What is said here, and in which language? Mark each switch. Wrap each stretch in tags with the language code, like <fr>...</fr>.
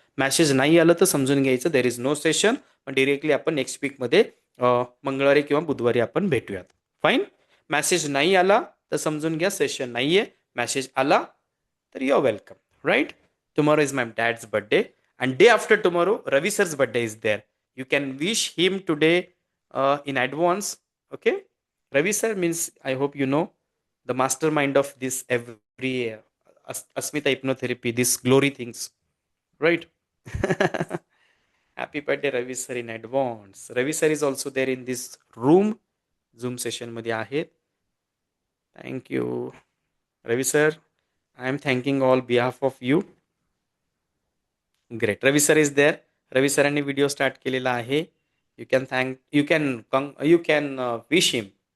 <mr>Message नाही आलं तर समजून घ्यायचं</mr> <en>there is no session,</en> <mr>पण डिरेक्टली आपण नेक्स्ट वीकमध्ये मंगळवारी किंवा बुधवारी आपण भेटूयात. फाईन. मेसेज नाही आला तर समजून घ्या सेशन नाही आहे. मेसेज आला तर</mr> <en>You are welcome.</en> <mr>Right.</mr> <en>Tomorrow is my dad's birthday and day after tomorrow Ravi sir's birthday is there. You can wish him today in advance. Okay, Ravi sir means I hope you know the mastermind of this every Asmita hypnotherapy, this glory things, right? Happy birthday Ravi sir in advance. Ravi sir is also there in this room, Zoom session</en> <mr>मध्ये आहेत.</mr> <en>Thank you Ravi sir. I am thanking all behalf of you. Great. Ravi sir is there.</en> <mr>Ravi सरांनी video start केलेला आहे.</mr> <en>You can thank, you can wish him.</en>